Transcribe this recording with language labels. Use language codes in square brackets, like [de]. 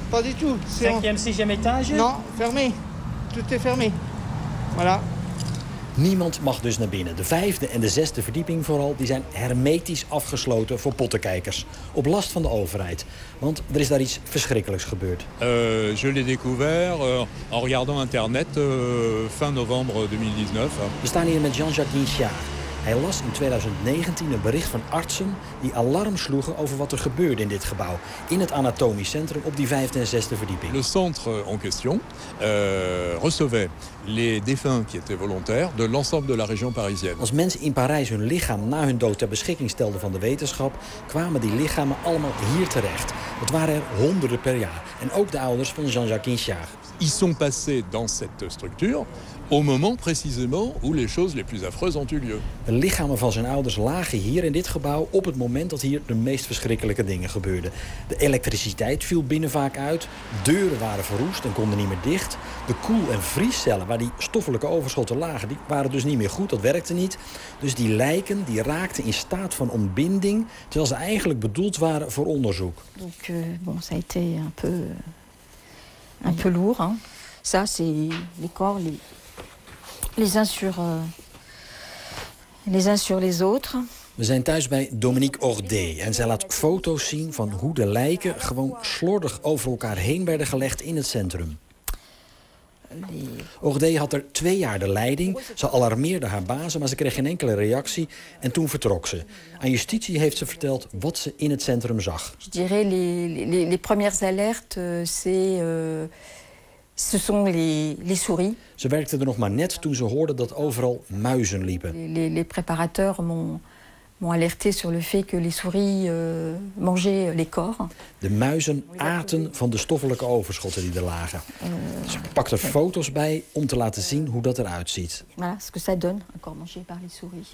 [fr] Pas du tout. Cinquième, sixième étage? Non, fermé. Tout est fermé. Voilà. [nl] Niemand mag dus naar binnen. De vijfde en de zesde verdieping vooral, die zijn hermetisch afgesloten voor pottenkijkers. Op last van de overheid. Want er is daar iets verschrikkelijks gebeurd. [fr] Je l'ai découvert en regardant internet fin novembre 2019. [nl] We staan hier met Jean-Jacques Guichard. Hij las in 2019 een bericht van artsen die alarm sloegen over wat er gebeurde in dit gebouw, in het anatomisch centrum op die vijfde en zesde verdieping. [fr] Le centre en question recevait les défunts qui étaient volontaires de l'ensemble de la région parisienne. [nl] Als mensen in Parijs hun lichaam na hun dood ter beschikking stelden van de wetenschap, kwamen die lichamen allemaal hier terecht. Het waren er honderden per jaar. En ook de ouders van Jean-Jacques Guichard. [fr] Ils sont passés dans cette structure. Au moment précisément où les choses les plus affreuses ont eu lieu. [nl] De lichamen van zijn ouders lagen hier in dit gebouw op het moment dat hier de meest verschrikkelijke dingen gebeurden. De elektriciteit viel binnen vaak uit, deuren waren verroest en konden niet meer dicht. De koel- en vriescellen waar die stoffelijke overschotten lagen, die waren dus niet meer goed, dat werkte niet. Dus die lijken die raakten in staat van ontbinding, terwijl ze eigenlijk bedoeld waren voor onderzoek. [fr] Donc bon, ça a été un peu lourd, hein. Ça c'est les corps les uns sur les autres. [nl] We zijn thuis bij Dominique Ordé en zij laat foto's zien van hoe de lijken gewoon slordig over elkaar heen werden gelegd in het centrum. Ordé had er 2 jaar de leiding. Ze alarmeerde haar bazen, maar ze kreeg geen enkele reactie. En toen vertrok ze. Aan justitie heeft ze verteld wat ze in het centrum zag. [fr] Je dirais les premières alertes, ce sont les souris. [nl] Ze werkte er nog maar net toen ze hoorde dat overal muizen liepen. [fr] Les préparateurs m'ont alerté sur le fait que les souris mangeaient les corps. [nl] De muizen aten van de stoffelijke overschotten die er lagen. Ze pakte foto's bij om te laten zien hoe dat eruit ziet. [fr] Voilà, ce que ça donne, un corps mangé par les souris.